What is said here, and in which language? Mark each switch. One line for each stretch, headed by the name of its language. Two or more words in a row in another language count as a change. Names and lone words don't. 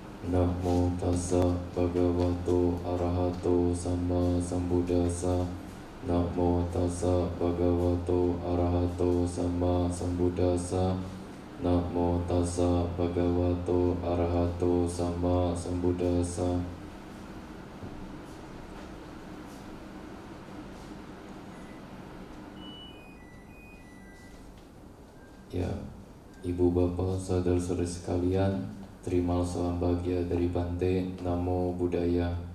Pali: Namo tassa bhagavato arahato sama sambuddhassa. Namo tassa bhagavato arahato sama sambuddhassa. Namo tassa bhagavato arahato sama sambuddhassa.
Indonesian: Ya, ibu bapak saudara-saudari sekalian, terimalah salam bahagia dari Bante.
Pali: Namo Buddhaya.